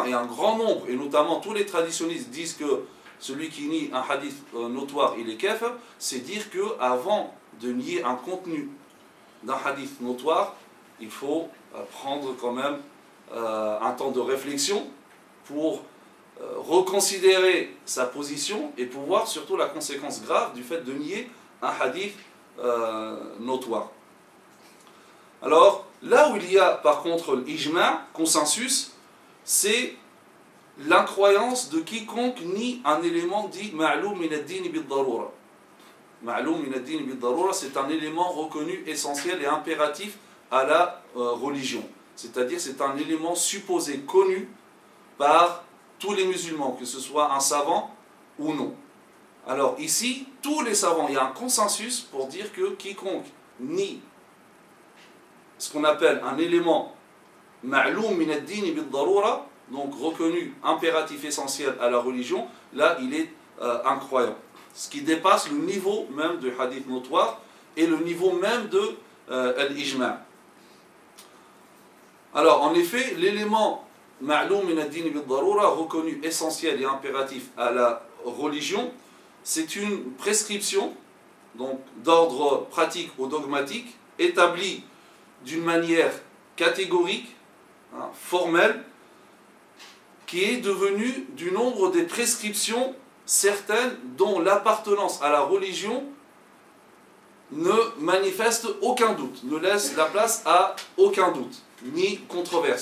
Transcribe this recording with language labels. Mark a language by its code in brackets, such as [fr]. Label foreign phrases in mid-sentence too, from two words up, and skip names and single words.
[fr] et un grand nombre, et notamment tous les traditionnistes, disent que celui qui nie un hadith notoire, il est kafir, c'est dire qu'avant de nier un contenu d'un hadith notoire, il faut prendre quand même un temps de réflexion pour reconsidérer sa position et pour voir surtout la conséquence grave du fait de nier un hadith notoire. Alors, là où il y a par contre l'ijma', consensus, c'est l'incroyance de quiconque nie un élément dit [ar] معلوم من الدين بالضرورة. معلوم من الدين بالضرورة, [fr] c'est un élément reconnu essentiel et impératif à la religion. C'est-à-dire c'est un élément supposé connu par tous les musulmans, que ce soit un savant ou non. Alors ici, tous les savants, il y a un consensus pour dire que quiconque nie ce qu'on appelle un élément [ar] معلوم من الدين بالضرورة, [fr] donc reconnu impératif essentiel à la religion, là il est incroyant. Ce qui dépasse le niveau même du hadith notoire et le niveau même de l'ijma'. Alors en effet, l'élément [ar] معلوم من الدين بالضرورة, [fr] reconnu essentiel et impératif à la religion, c'est une prescription donc d'ordre pratique ou dogmatique établie d'une manière catégorique, formelle, qui est devenue du nombre des prescriptions certaines dont l'appartenance à la religion ne manifeste aucun doute, ne laisse la place à aucun doute, ni controverse.